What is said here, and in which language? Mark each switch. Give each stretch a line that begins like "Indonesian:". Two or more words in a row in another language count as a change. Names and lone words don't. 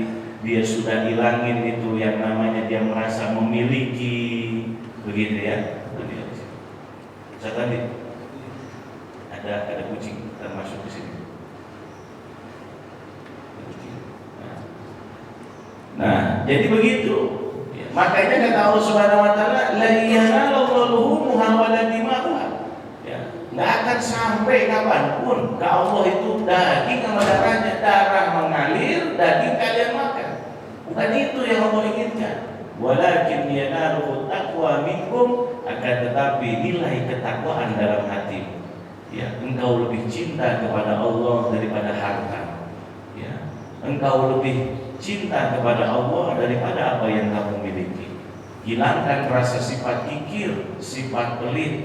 Indonesian: Dia sudah hilangin itu yang namanya dia merasa memiliki, begitu ya. Saya tadi ada kucing termasuk di sini. Nah, jadi begitu. Ya, makanya kata Allah
Arabic: سبحانه وتعالى لا ينال الله لحومها ولا دماؤها.
Indonesian: Ya, enggak akan sampai kapanpun ke Allah itu daging sama darahnya, darah mengalir, daging kalian makan. Bukan itu yang Allah inginkan.
Arabic: ولكن يناله التقوى منكم,
Indonesian: akan tetapi nilai ketakwaan dalam hatimu. Ya, engkau lebih cinta kepada Allah daripada harta. Ya, engkau lebih cinta kepada Allah daripada apa yang kamu miliki. Hilangkan rasa sifat kikir, sifat pelit.